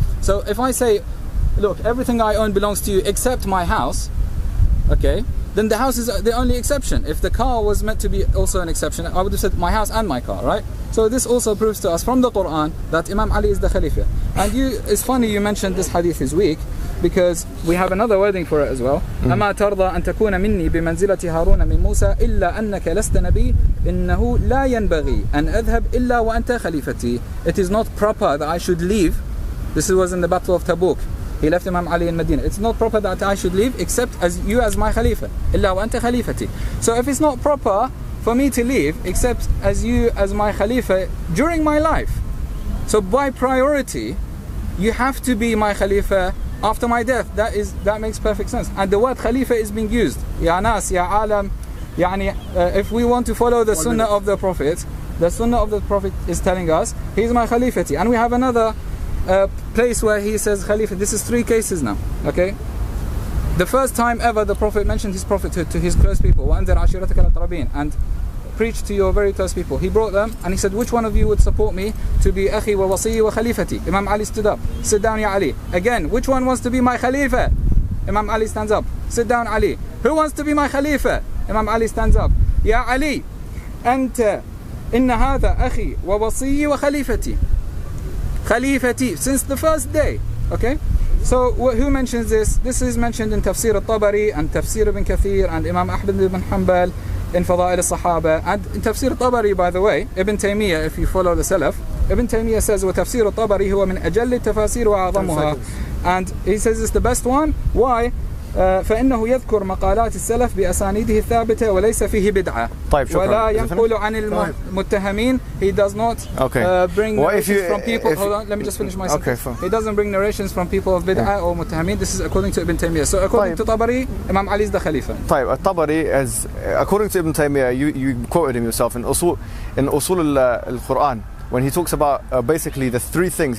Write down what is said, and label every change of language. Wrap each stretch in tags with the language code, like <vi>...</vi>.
<en>So if I say, look, everything I own belongs to you except my house, okay, then the house is the only exception. If the car was meant to be also an exception, I would have said my house and my car, right? So this also proves to us from the Quran that Imam Ali is the Khalifa. And it's funny you mentioned this hadith is weak, because we have another wording for it as well.</en> <ar>أما ترضى أن تكون مني بمنزلة هارون من موسى إلا أنك لست نبي إنه لا ينبغي أن أذهب إلا وأنت خليفتي.</ar> <en>It is not proper that I should leave. This was in the Battle of Tabuk. He left Imam Ali in Medina. It's not proper that I should leave except as you as my Khalifa.</en> <ar>إلا وأنت خليفتي.</ar> <en>So if it's not proper for me to leave except as you as my Khalifa during my life, so by priority you have to be my Khalifa after my death. That makes perfect sense. And the word Khalifa is being used.</en> <ar>Ya Nas, Ya Alam.</ar> <en>If we want to follow the Sunnah of the Prophet, the Sunnah of the Prophet is telling us he's my Khalifati. And we have another place where he says Khalifa. This is 3 cases now. Okay. The first time ever the Prophet mentioned his prophethood to his close people,</en> <ar>وَأَنذِرْ عَشِيرَتَكَ الْأَقْرَبِينَ,</ar> <en>and preach to your very close people. He brought them and he said, which one of you would support me to be</en> <ar>akhi wa wasi wa khalifati?</ar> <en>Imam Ali stood up. Sit down, Ya Ali. Again, which one wants to be my Khalifa? Imam Ali stands up. Sit down, Ali. Who wants to be my Khalifa? Imam Ali stands up.</en> <ar>Ya Ali, أنت إن هذا أخي ووصي وخليفتي.</ar> <en>Khalifati, since the first day. Okay? So who mentions this? This is mentioned in Tafsir al-Tabari and Tafsir ibn Kathir and Imam Ahmad ibn Hanbal in Fada'il al-Sahaba. And in Tafsir al-Tabari, by the way, Ibn Taymiyyah, if you follow the Salaf, Ibn Taymiyyah says,</en> <ar>وَتَفْسِيرُ الطَّبَرِي هُوَ مِنْ أَجَلِّ التَّفَاسِيرِ وَأَعْظَمُهَا.</ar> <en>And he says it's the best one. Why?</en> <ar>فإنه يذكر مقالات السلف بأسانيده الثابتة وليس فيه بدعة ولا ينقل عن المتهمين.</ar> <en>He does not bring narrations from people. Hold on, let me just finish my sentence. He doesn't bring narrations from people of bid'ah or mutahamin. This is according to Ibn Taymiyyah. So according to Tabari, Imam Ali is the Khalifa. Tabari is, according to Ibn Taymiyyah, you quoted him yourself in Usul al-Quran, when he talks about basically the three things.</en>